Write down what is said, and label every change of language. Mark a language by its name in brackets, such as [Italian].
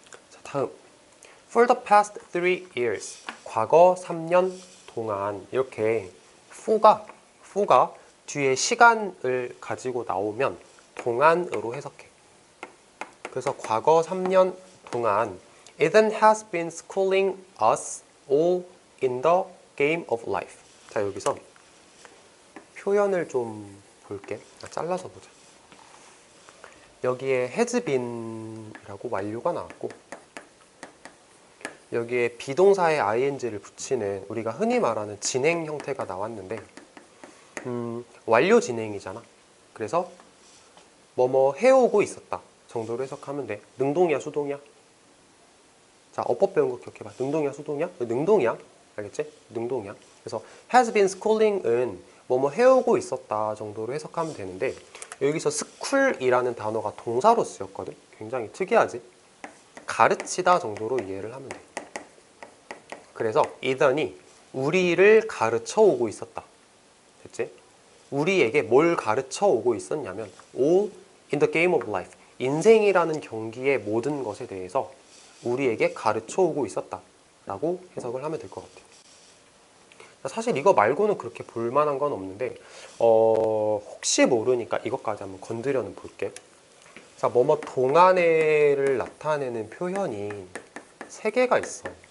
[Korean] 자, 다음. [English] For the past 3 years. [Korean] 과거 3년 동안. 이렇게 for가 뒤에 시간을 가지고 나오면 동안으로 해석해. 그래서 과거 3년 동안 [English] Ethan has been schooling us all in the game of life. [Korean] 자, 여기서 표현을 좀 볼게. 잘라서 보자. 여기에 has been이라고 완료가 나왔고, 여기에 비동사에 ing를 붙이는 우리가 흔히 말하는 진행 형태가 나왔는데, 완료 진행이잖아. 그래서 뭐뭐 해오고 있었다 정도로 해석하면 돼. 능동이야, 수동이야? 자, 어법 배운 거 기억해봐. 능동이야, 수동이야? 능동이야. 알겠지? 능동이야. 그래서 has been schooling은 뭐뭐 해오고 있었다 정도로 해석하면 되는데, 여기서 school이라는 단어가 동사로 쓰였거든. 굉장히 특이하지? 가르치다 정도로 이해를 하면 돼. 그래서 Ethan이 우리를 가르쳐 오고 있었다. 됐지? 우리에게 뭘 가르쳐 오고 있었냐면 [English] all in the game of life. [Korean] 인생이라는 경기의 모든 것에 대해서 우리에게 가르쳐 오고 있었다 라고 해석을 하면 될 것 같아요. 사실 이거 말고는 그렇게 볼만한 건 없는데 혹시 모르니까 이것까지 한번 건드려는 볼게. 자, 뭐뭐 동안회를 나타내는 표현이 3개가 있어.